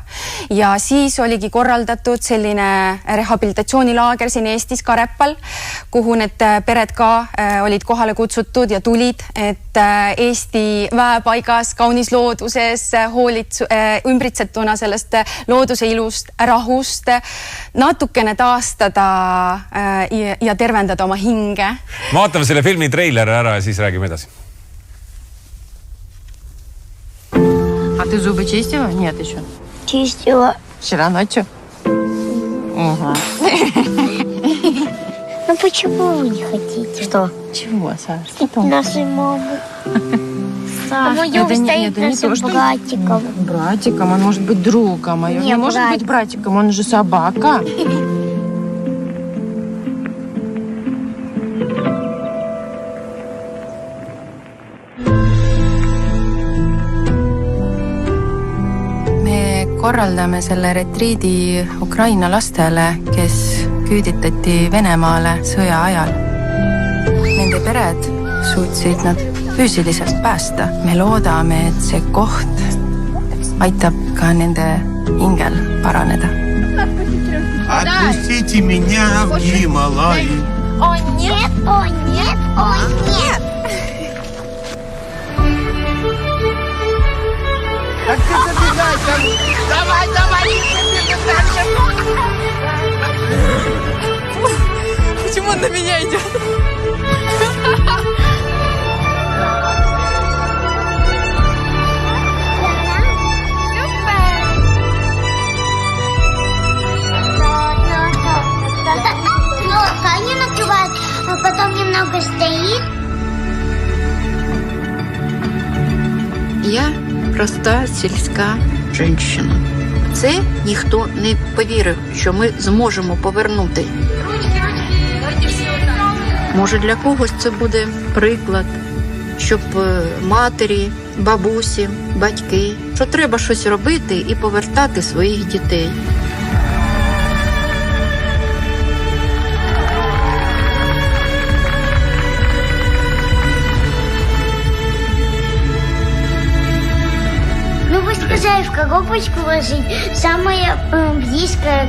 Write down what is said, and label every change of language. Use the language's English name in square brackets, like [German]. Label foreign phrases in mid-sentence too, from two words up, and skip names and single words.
[Estonian] Ja siis oligi korraldatud selline rehabilitatsioonilaager siin Eestis Karepal, kuhu need pered ka olid kohale kutsutud ja tulid, et Eesti väepaigas, kaunis looduses, ümbritsetuna sellest looduse ilust, rahust, natukene taastada ja tervendada oma hinge. Vaatame selle filmi treileri ära ja siis räägime edasi. [Russian] А ты зубы чистила? Нет еще. Чистила. Вчера ночью? Угу. Ну почему вы не хотите? Что? Чего, Саш? Нашей мамы. Это не то, что братиком. Братиком, он может быть другом. А он не может быть братиком, он же собака. [Estonian] Korraldame selle retriidi Ukraina lastele, kes küüditati Venemaale sõja ajal. Nende pered suutsid nad füüsiliselt päästa. Me loodame, et see koht aitab ka nende hingel paraneda. [Russian] Отпустите меня в Гималаи. О нет, о нет, о нет. Давай! Почему он на меня идет? Они накрывают, а потом немного стоит. [Ukrainian] Я проста сільська жінка. Це ніхто не повірив, що ми зможемо повернути. Може, для когось це буде приклад, щоб матері, бабусі, батьки, що треба щось робити і повертати своїх дітей. [Russian] Сказали в коробочку ложить, самое близкое.